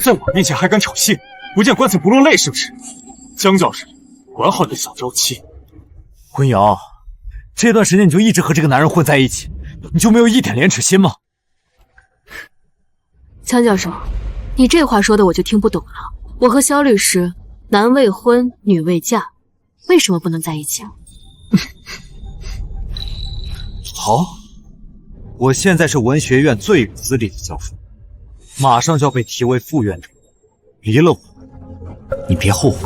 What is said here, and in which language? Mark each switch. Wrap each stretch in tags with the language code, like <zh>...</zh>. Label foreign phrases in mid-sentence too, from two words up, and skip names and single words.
<zh>在我面前还敢挑衅，不见棺材不落淚是不是？江教授，管好你的小娇妻。温瑶，這段時間你就一直和這個男人混在一起，你就沒有一點廉恥心嗎？江教授，你這話說的我就聽不懂了。我和蕭律師男未婚女未嫁，為什麼不能在一起啊？好，我現在是文學院最有資歷的教授，馬上就要被提為副院長，離了我，你別後悔。</zh>